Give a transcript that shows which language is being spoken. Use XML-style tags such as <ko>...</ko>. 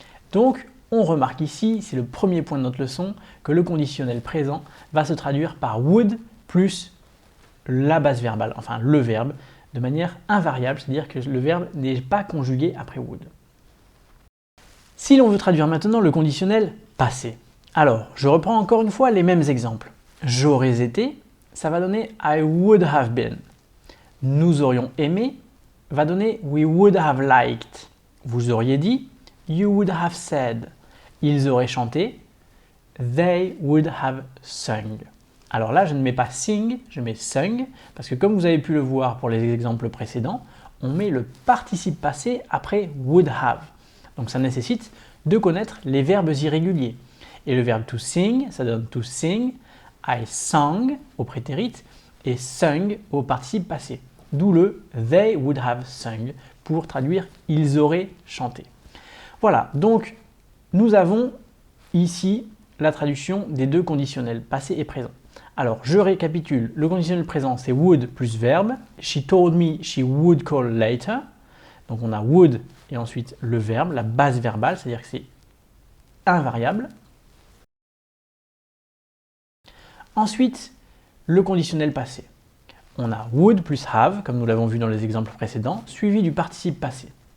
<fr>Donc, on remarque ici, c'est le premier point de notre leçon, que le conditionnel présent va se traduire par would plus la base verbale, enfin le verbe, de manière invariable, c'est-à-dire que le verbe n'est pas conjugué après would. Si l'on veut traduire maintenant le conditionnel passé, alors je reprends encore une fois les mêmes exemples. J'aurais été, ça va donner</fr> <en>I would have been.</en> <fr>Nous aurions aimé va donner</fr> <en>we would have liked.</en> <fr>Vous auriez dit</fr> <en>you would have said.</en> <fr>Ils auraient chanté,</fr> <en>they would have sung.</en> <fr>Alors là, je ne mets pas sing, je mets sung, parce que comme vous avez pu le voir pour les exemples précédents, on met le participe passé après would have. Donc ça nécessite de connaître les verbes irréguliers. Et le verbe to sing, ça donne to sing, I sang au prétérit et sung au participe passé. D'où le</fr> <en>they would have sung</en> <fr>pour traduire ils auraient chanté. Voilà, donc nous avons ici la traduction des 2 conditionnels, passé et présent. Alors, je récapitule, le conditionnel présent, c'est would plus verbe.</fr> <en>She told me she would call later.</en> <fr>Donc, on a would et ensuite le verbe, la base verbale, c'est-à-dire que c'est invariable. Ensuite, le conditionnel passé. On a would plus have, comme nous l'avons vu dans les exemples précédents, suivi du participe passé.</fr>